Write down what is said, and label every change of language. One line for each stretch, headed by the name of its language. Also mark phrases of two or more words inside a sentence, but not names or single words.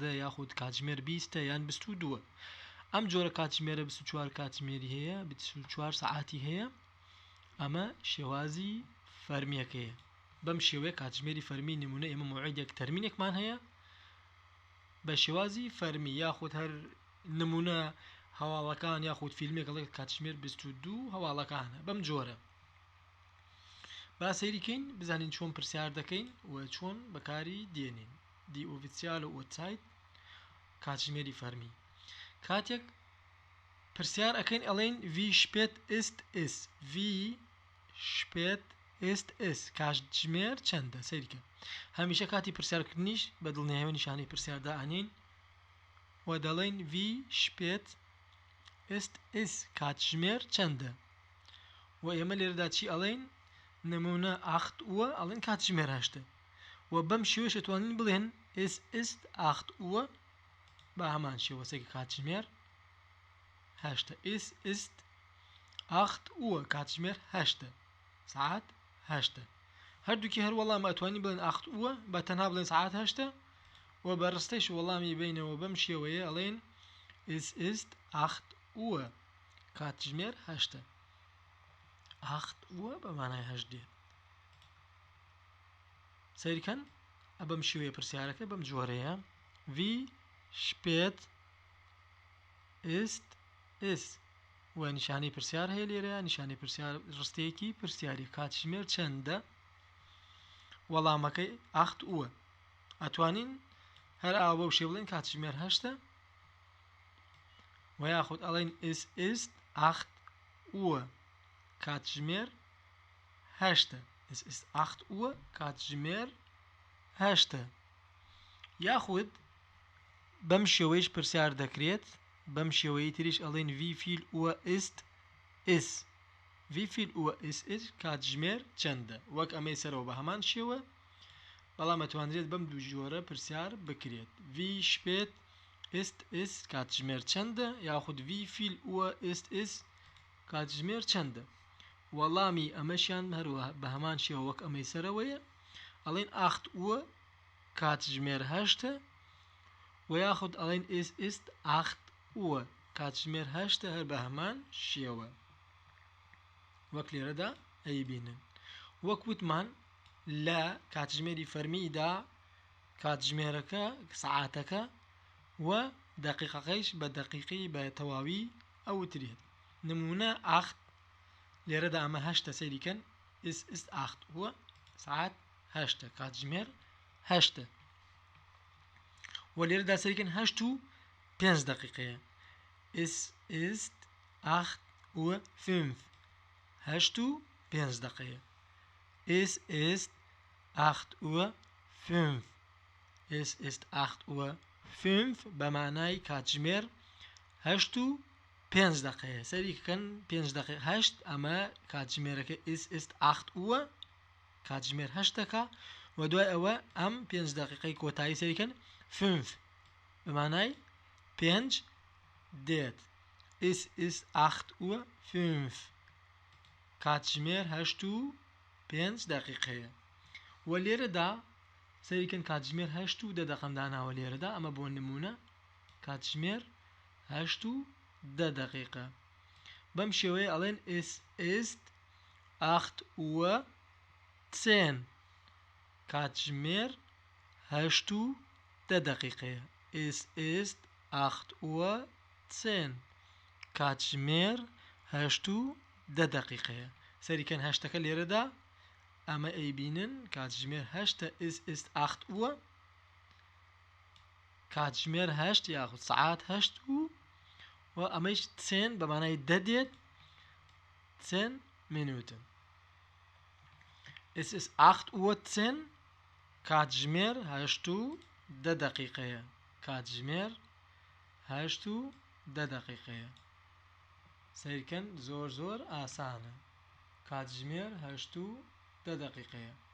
Central Kurdish: یاخود کاتژمێر 20 یان 22 ئەم جۆرە کاتژمێرە 24 کاتژمێری هەیە 24 ساعتی هەیە ئەمە شێوازی فەرمیەکەیە بەم شێوەیە کاتژمێری فەرمی نمونە ئێمە موعیدێک تەرمینێکمان هەیە بە شێوازی فەرمی یاخود هەر نمونە هەواڵەکان یاخود فیلمێک ئەڵێ کاتژمێر 22 هەواڵەکانە بەم جۆرە با سەیریکەین بزانین چۆن پرسیار دەکەین و چۆن بەکاری دێنین
German: die offizielle
Central Kurdish: و ئۆتسایت کاتژمێری فەرمی کاتێک پرسیار ئەەکەین ئەڵێن
German: wie spät ist es
Central Kurdish: کاتژمێر چەندە سەیریکە هەمیشە کاتی پرسیارکردنیش بە دڵنیاییەوە نیشانەی پرسیاردا ئەنین و دەڵێن
German: wie spät ist es
Central Kurdish: کاتژمێر چەندە و ئێمە لێرەدا چی ئەڵێن نمونە
German: 8 Uhr
Central Kurdish: ئەڵێن کاتژمێر 8 و بەم شێوەیەش دەتوانین بڵێن
German: es ist 8 Uhr
Central Kurdish: بە هەمان شێوەیە کاتژمێر 8
German: es ist 8 Uhr
Central Kurdish: کاتژمێر 8 ساعات 8 هەردووکی هەر وەڵام ئەتوانین بڵێن
German: 8 Uhr
Central Kurdish: بە تەنها بڵێن ساعات 8 و بەڕستەیش وەڵامی بینەوە بەم شێوەیە ئەڵێن
German: es ist 8 Uhr
Central Kurdish: کاتژمێر 8
German: 8 Uhr
Central Kurdish: بەمانای 8 دێت سەیرکەن ئەبەم شێوەیە پرسیارەکە بەم جۆرەیە
German: wie spät ist es
Central Kurdish: و نیشانەی پرسیار هەیە لێرەیە نیشانەی پرسیار ڕستەیەکی پرسیاری کاتژمێر چەندە وەڵامەکەی
German: 8 Uhr
Central Kurdish: ئەتوانین هەر ئاو بەو شێ بڵێن کاتژمێر 8 و یاخود ئەڵێن
German: es ist 8 Uhr
Central Kurdish: کاتژمێر 8
German: es ist 8 Uhr
Central Kurdish: کاتژمێر 8 یاخود بەم شێوەیەش پرسیار دەکرێت بەم شێوەیە تریش ئەڵێن
German: wie viel Uhr ist es wie viel Uhr ist es
Central Kurdish: کاتژمێر چەندە وەک ئەمەی سەرەوە بە هەمان شێوە بەڵام ئەتوانرێت بەم دوو جۆرە پرسیار بکرێت
German: wie spät ist es
Central Kurdish: کاتژمێر چەندە یاخود
German: wie viel Uhr ist es
Central Kurdish: کاتژمێر چەندە وەڵامی ئەمەشیان هەروە بە هەمان شێوە وەک ئەمەی سەرەوەیە ئەڵێن
German: 8 Uhr
Central Kurdish: کاتژمێر 8 و یاخود ئەڵێن
German: es ist 8 Uhr
Central Kurdish: کاتژمێر 8 هەر بە هەمان شێوە وەک لێرەدا ئەیبینن وەک وتمان لە کاتژمێری فەرمیدا کاتژمێرەکە سعاتەکە و دقيقەکەیش بە دقیقی بە تەواوی ئەوترێت. نمونە ئاخت لێرەدا ئەمە هەشتە سەیریکەن
German: ist acht Uhr
Central Kurdish: سعات هەشتە کاتژمێر هەشتە و لێرەدا سەیریکەن هەشت و پێنج دقیقەیە
German: es ist 8:05
Central Kurdish: هەشت و پێنج دقیقەیە
German: es ist 8:05 es ist 8:05
Central Kurdish: بە معنای کاتژمێر هەشت و پێنج دقیقەیە سەریکەن پێنج دقیقە هەشت ئەمە کاتژمێرەکە
German: es ist 8 Uhr
Central Kurdish: کاتژمێر هەشتەکە و دوای ئەوە ئەم پێنج دقیقەی کۆتایی سەریکەن 5 بە معنای پێنج دێت
German: es ist 8:05
Central Kurdish: کاتژمێر هەشت و پێنج دقیقەیە و لێرەدا سەریکەن کاتژمێر هەشت و دە دەقەم داناوە لێرەدا ئەمە بۆ نمونە کاتژمێر هەشت و دە دقیقە بەم شێوەیە ئەڵێن
German: es ist
Central Kurdish: 8:10 کاتژمێر هەشت و دە دقیقەیە
German: es ist 8:10
Central Kurdish: کاتژمێر هەشت و دە دقیقەیە سەریکەن هەشتەکە لێرەدا ئەمە ئەیبینن کاتژمێر هەشتە
German: es ist 8 Uhr
Central Kurdish: کاتژمێر هەشت یاخود سعات هەشت و ئەمەش چێن بە مانای دە دێت
German: zehn Minuten es ist 8:10
Central Kurdish: کاتژمێر هەشت و دە دقیقەیە کاتژمێر هەشت و دە دقیقەیە سەیرکەن زۆر زۆر ئاسانە کاتژمێر هەشت و دە دقیقەیە